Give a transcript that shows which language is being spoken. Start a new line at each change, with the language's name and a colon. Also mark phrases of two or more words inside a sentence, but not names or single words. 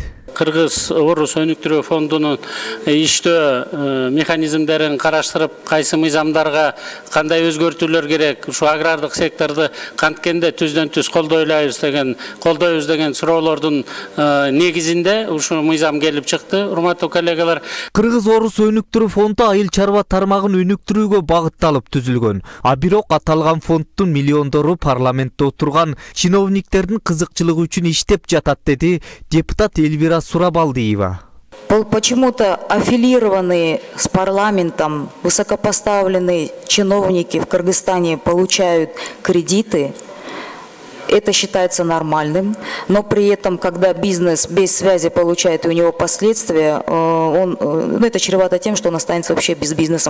Kyrgyz: Кыргыз-Орус өнүктүрүү фондунун иштөө механизмдерин караштырып, кайсы мыйзамдарга кандай өзгөртүүлөр керек, ушу агрардык секторду канткенде түздөн-түз колдойбуз деген суроолордун негизинде ушу мыйзам келип чыкты, урматтуу коллегалар. Кыргыз-Орус өнүктүрүү фонду айыл чарба тармагын өнүктүрүүгө багытталып түзүлгөн. А бирок аталган фонддун миллиондору парламентте отурган чиновниктердин кызыкчылыгы үчүн иштеп жатат, деди депутат Эльвира Сурабалдиева.
Russian: Почему-то аффилированные с парламентом высокопоставленные чиновники в Кыргызстане получают кредиты. Это считается нормальным, но при этом, когда бизнес без связи получает и у него последствия, это чревато тем, что он останется вообще без бизнеса.